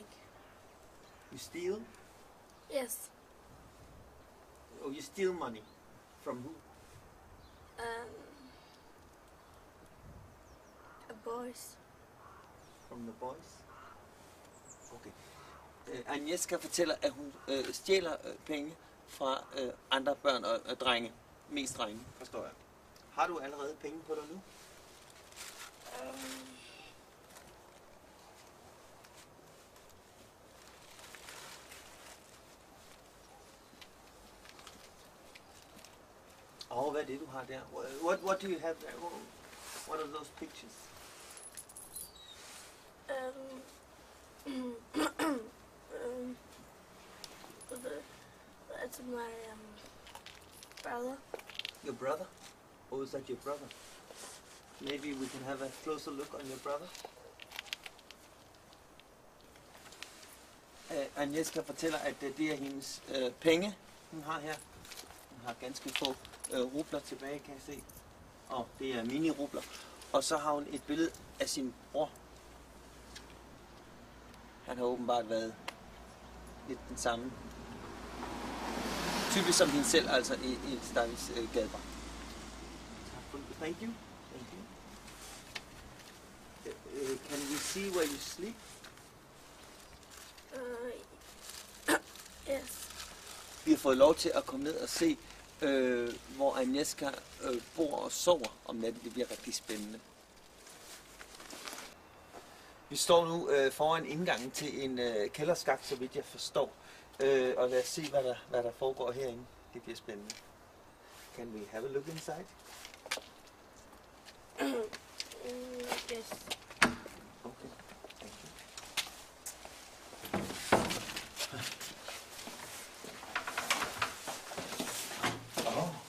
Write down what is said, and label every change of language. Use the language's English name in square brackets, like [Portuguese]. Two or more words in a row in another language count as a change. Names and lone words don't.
[English] You steal? Yes. Oh, you steal money. From who? Boys. From the boys? Okay. [Danish] Agnieszka fortæller, at hun stjæler penge fra andre børn og drenge. Mest drenge, forstår jeg. Har du allerede penge på dig nu? Hvad er det, du har der? [English] What do you have there? What are those pictures? That's my brother. Your brother? Or is that your brother? Maybe we can have a closer look on your brother. [Danish] Agnieszka fortæller, at det er hendes penge, hun har her. Hun har ganske få rubler tilbage, kan jeg se. Og det er mini-rubler. Og så har hun et billede af sin bror. Han har åbenbart været lidt den samme. Typisk som hende selv, altså i et stakkels gadebar. [English] Thank you. Thank you. Can we see where you sleep? Yes. [Danish] Vi har fået lov til at komme ned og se, hvor Agnieszka bor og sover om natten. Det bliver rigtig spændende. Vi står nu foran indgangen til en kælderskakt, så vidt jeg forstår. Og lad os se, hvad der foregår herinde. Det bliver spændende. [English] Can we have a look inside? Yes. Okay. Thank you. Oh.